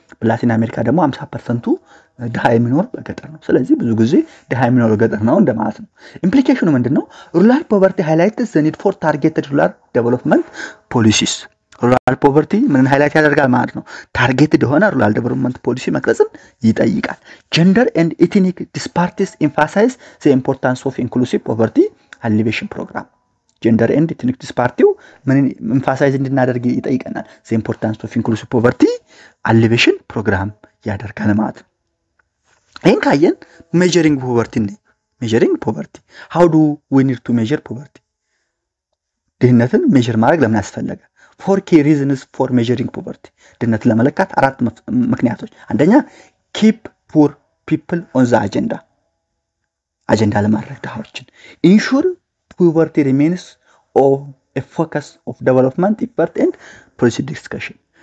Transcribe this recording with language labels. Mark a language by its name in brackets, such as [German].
[Amharic] በላቲን አሜሪካ ደግሞ 50% ድሃ የሚኖር በገጠር ነው። ስለዚህ ብዙ ጊዜ ድሃ የሚኖር ገጠር ነው እንደማለት ነው። ኢምፕሊኬሽኑ ምንድነው? [English] rural poverty highlights the need for targeted rural development policies. [Amharic] rural poverty ምን ሃይላይት ያደርጋል ማለት ነው? ታርጌትድ የሆነ [English] rural development policy [Amharic] መቅረጽን ይጠይቃል። [English] gender and ethnic disparities emphasize the importance of inclusive poverty alleviation program. gender and ethnic disparity [Amharic] ምን [English] emphasize [Amharic] እንድናደርግ ይጠይቀናል? [English] the importance of inclusive poverty alleviation program [Amharic] ያደርጋል ማለት ነው። ይሄን ካየን [English] measuring poverty how do we need to measure poverty? [Amharic] ድህነትን ሜጀር ማድረግ ለምን አስፈለገ? [English] 4 key reasons for measuring poverty. [Amharic] ድህነትን ለመለካት አራት ምክንያቶች። አንደኛ [English] keep poor people on the agenda [Amharic] ለማድረግ ድሃዎችን [English] ensure poverty remains a focus of development effort and policy discussion.